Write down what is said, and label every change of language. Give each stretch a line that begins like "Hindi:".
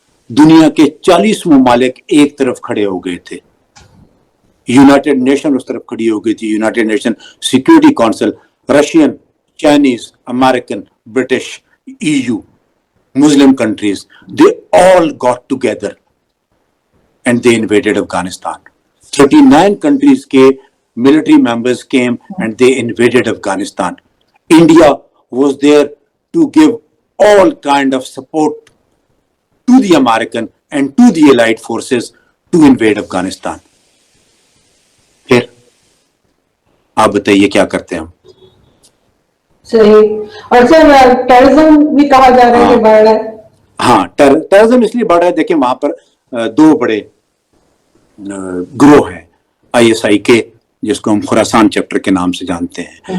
Urdu: دنیا کے 40 ممالک ایک طرف کھڑے ہو گئے تھے، یونائٹڈ نیشن اس طرف کھڑی ہو گئی تھی، United nation security council, Russian,
English: Chinese, American, British, EU, Muslim countries, they all got together and they invaded Afghanistan. 39 countries के military members came and they invaded Afghanistan. India was there to give all kind of support to the American and to the allied forces to invade Afghanistan.
Urdu: پھر آپ بتائیے کیا کرتے ہیں ہم؟ صحیح. اور سر ٹیررزم بھی کہا جا رہا ہے کہ بڑھ رہا ہے. ہاں ٹیررزم اس لیے بڑھ رہا ہے، دیکھیں وہاں پر دو بڑے گروہ ہیں، ISI کے، جس کو ہم خراسان چیپٹر کے نام سے جانتے ہیں.